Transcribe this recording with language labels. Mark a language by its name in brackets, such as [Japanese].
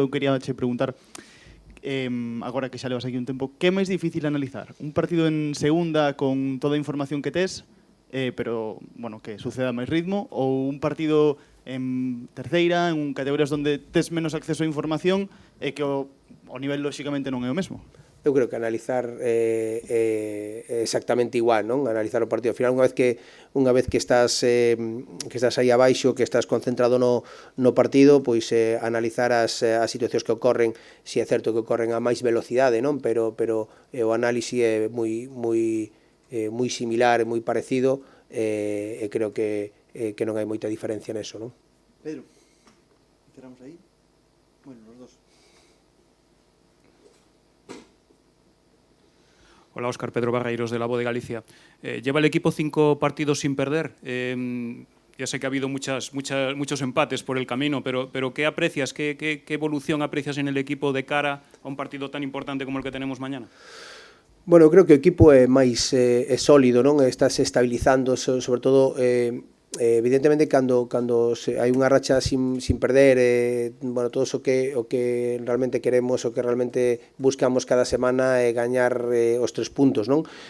[Galician] Eu quería che preguntar, agora que xa levas aquí un tempo, que é máis difícil analizar? Un partido en segunda con toda a información que tes, pero, bueno, que suceda máis ritmo, ou un partido en terceira, en categorías onde tes menos acceso a información e que o nivel lóxicamente non é o mesmo? Eu creo que analizar é exactamente igual, non? Analizar o partido. Ao final, unha vez que estás aí abaixo, que estás concentrado no partido, pois analizar as situacións que ocorren, si é certo que ocorren a máis velocidade, non? Pero o análise é moi similar, moi parecido, e creo que non hai moita diferencia neso, non? Pedro, cerramos aí? [Spanish] Bueno, los dos. Hola, Óscar, Pedro Barreiros, de La Voz de Galicia. Lleva el equipo 5 partidos sin perder. Ya sé que ha habido muchos empates por el camino, pero ¿qué aprecias? ¿Qué evolución aprecias en el equipo de cara a un partido tan importante como el que tenemos mañana? [Galician] Bueno, eu creo que o equipo é máis sólido, non? Estás estabilizando, sobre todo, evidentemente, cando hai unha racha sin perder, bueno, todo o que realmente queremos, o que realmente buscamos cada semana é gañar os 3 puntos, non?